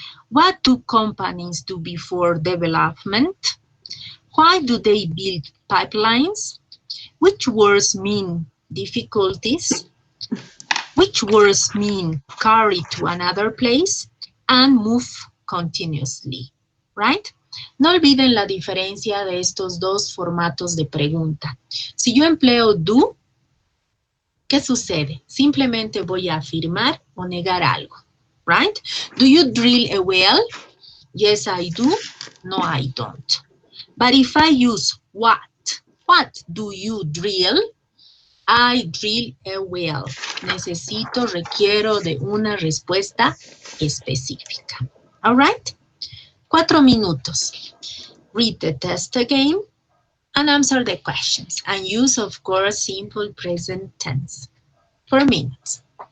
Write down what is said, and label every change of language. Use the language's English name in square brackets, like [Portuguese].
[English] What do companies do before development? Why do they build pipelines? Which words mean difficulties? Which words mean carry to another place? And move continuously, right? [Spanish] No olviden la diferencia de estos dos formatos de pregunta. Si yo empleo do, ¿qué sucede? Simplemente voy a afirmar o negar algo, [English] right? Do you drill a well? Yes, I do. No, I don't. But if I use what do you drill? I drill a well. [Spanish] Necesito, requiero de una respuesta específica. [English] All right? [Spanish] 4 minutos. [English] Read the test again and answer the questions. And use, of course, simple present tense. 4 minutes.